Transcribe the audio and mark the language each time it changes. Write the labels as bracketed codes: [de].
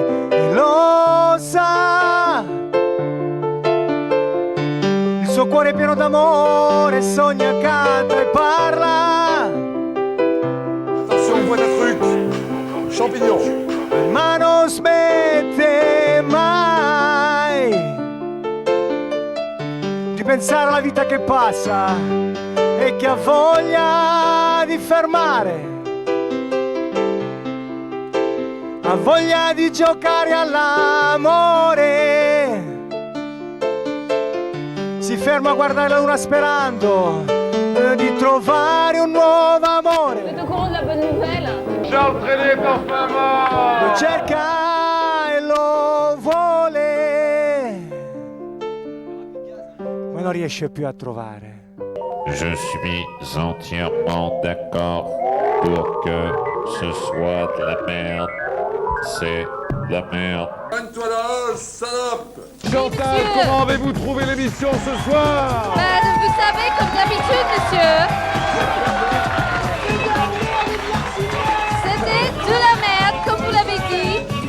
[it] Lei lo sa, il suo cuore è pieno d'amore, sogna, canta e parla. [fr] Attention, boîte à trucs. Champignon. [it] Ma non smette mai di pensare alla vita che passa e che ha voglia di fermare, ha voglia di giocare all'amore. Si ferma a guardare la luna sperando di trovare un nuovo amore. [fr] Vous êtes au courant de la bonne nouvelle? Charles Trenet est enfin mort. [it] Lo cerca e lo vuole, ma non riesce più a trovare. [fr] Je suis entièrement d'accord pour que ce soit de la merde. C'est de la merde. Donne-toi la salope. Chantal, comment avez-vous trouvé l'émission ce soir? Vous savez, comme d'habitude, monsieur, c'était de la merde, comme vous l'avez dit.